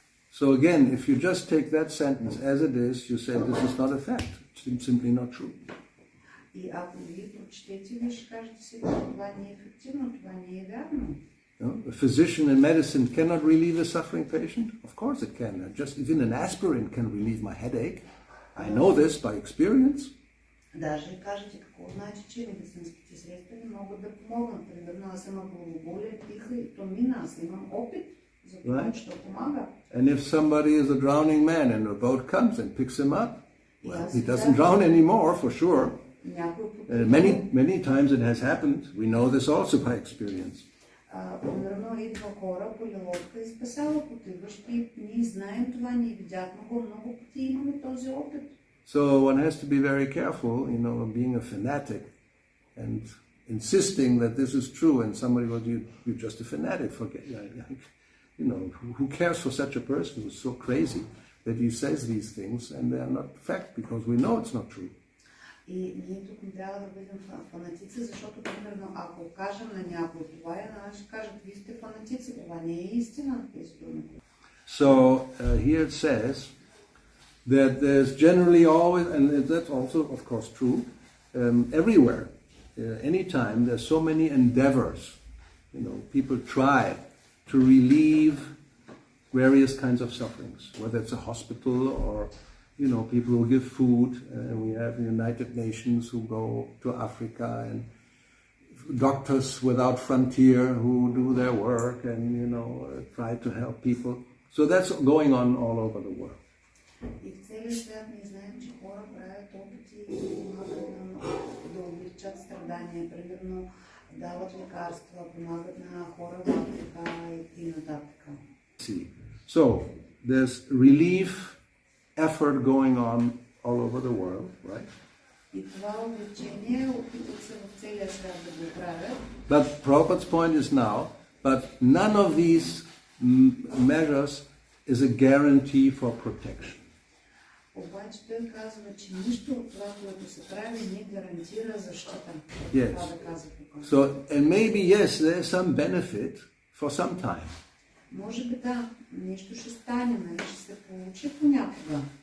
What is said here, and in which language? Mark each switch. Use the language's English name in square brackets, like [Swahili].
[English] So again, if you just take that sentence as it is, you say this is not a fact. It's simply not true. A physician in medicine cannot relieve a suffering patient? Of course it can. Just even an aspirin can relieve my headache. I know this by experience. [Bulgarian] Даже кажете какво значи, че медицинските средства не могат да помогнат. Примерно аз имам главоболие, пиха и то мина. Аз имам опит за това, че то помага. [English] And if somebody is a drowning man and a boat comes and picks him up, well, he doesn't drown anymore for sure. Many times it has happened. We know this also by experience. [Bulgarian] Примерно идва кораб или лодка и спасява потиващи. Ние знаем това, ние видяхме го много пъти и имаме този опит. [English] So one has to be very careful, being a fanatic and insisting that this is true, and somebody goes, you're just a fanatic. Forget, who cares for such a person who's so crazy that he says these things and they are not fact, because we know it's not true. [Bulgarian] И ние тук не трябва да бъдем фанатици, защото, примерно, ако кажем на някой това, ще кажат, вие сте фанатици, това не е истина. [English] So here it says that there's generally always, and that's also of course true, everywhere, anytime there's so many endeavors, people try to relieve various kinds of sufferings, whether it's a hospital or, people who give food, we have the United Nations who go to Africa, and Doctors Without Frontier who do their work and, try to help people. So that's going on all over the world. [Bulgarian] И в целия свят ние знаем, че хора правят опити и помагат да облегчат страдания. Примерно дават лекарства, помагат на хора в Африка и нататък. [English] So, there's relief effort going on all over the world, right? [Bulgarian] И това облегчение опитват се в целия свят да го правят. [English] But Prabhupada's point is now, but none of these measures is a guarantee for protection. [Bulgarian] Обаче той казва, че нищо от това, което се прави, не гарантира защита. [English] Yes. So, and maybe yes, there is some benefit for some time. [Bulgarian] Може би да, нещо ще стане, ще се получи понякога.